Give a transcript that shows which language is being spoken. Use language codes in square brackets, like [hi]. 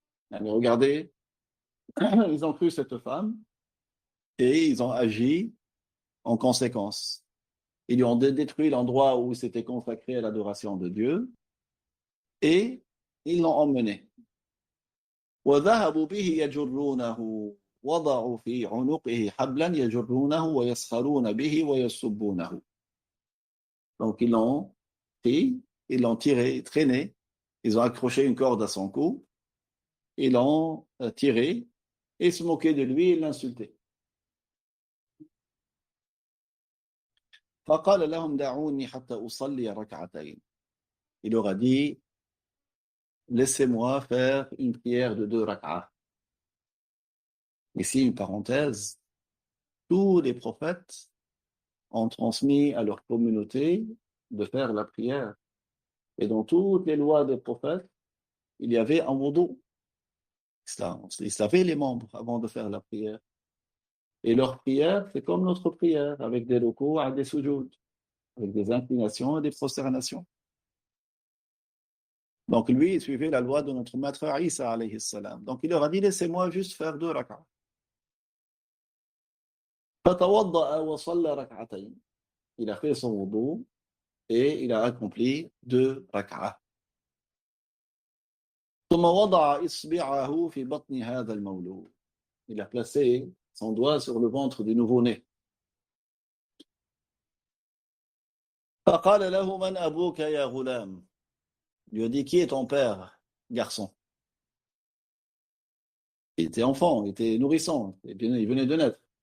[fr] Mais regardez, ils ont cru cette femme et ils ont agi en conséquence. Ils lui ont détruit l'endroit où ils s'étaient consacrés à l'adoration de Dieu et ils l'ont emmené. [ar] وَذَهَبُوا بِهِ يَجُرُّونَهُ. وضعوا في عنقه حبلا يجرونه ويسخرون به ويسبونه. [fr] Donc ils l'ont pris, ils l'ont tiré, traîné, ils ont accroché une corde à son cou, ils l'ont tiré, et ils se moquaient de lui et l'insultaient. [ar] فقال لهم دعوني حتى أصلي ركعتين. [fr] Il leur a dit, laissez-moi faire une prière de 2 rak'ahs. Ici, une parenthèse, tous les prophètes ont transmis à leur communauté de faire la prière. Et dans toutes les lois des prophètes, il y avait un wudu. Ils se lavaient les membres avant de faire la prière. Et leur prière, c'est comme notre prière, avec des rukus et des sujouds, avec des inclinations et des prosternations. Donc lui, il suivait la loi de notre maître Isa alayhi salam. Donc il leur a dit, laissez-moi juste faire 2 rak'ahs. [ar] فتوضأ وصلى ركعتين. [fr] Il a fait son wudu et il a accompli 2 rak'ahs. [ar] ثم وضع إصبعه في بطن هذا المولود. [fr] Il a placé son doigt sur le ventre du nouveau-né. [ar] فقال له من أبوك يا غلام. [fr] Il lui a dit, qui est ton père, garçon? Il était enfant, il était nourrisson, il venait de naître.